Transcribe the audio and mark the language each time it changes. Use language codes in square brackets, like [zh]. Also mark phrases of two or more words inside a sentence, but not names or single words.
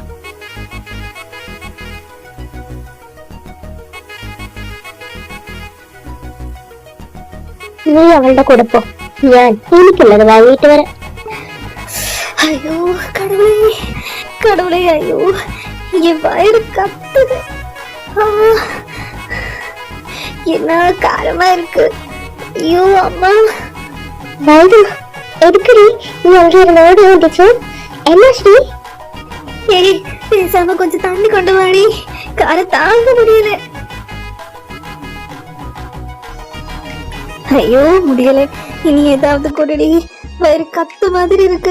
[ml] നീ അവളുടെ കൂടെ പോ, ഞാൻ എനിക്കുള്ളത് വാങ്ങിയിട്ട് വരാം. അയ്യോ കടവുളേ, അയ്യോ ഈ വയറ് കത്തുക. [ta] என்னா காலமா இருக்கு. ஐயோ அம்மா. வைது, எதுக்குடி நீ அங்கே இருந்து ஓடி வந்துச்சு? என்ன ஸ்ரீ? ஏய், பேசாம கொஞ்சம் தண்ணி கொண்டு வாடி, காரை தாங்க முடியல. ஐயோ முடியல, இனி ஏதாவது கொடுடி, வயிறு கத்து மாதிரி இருக்கு.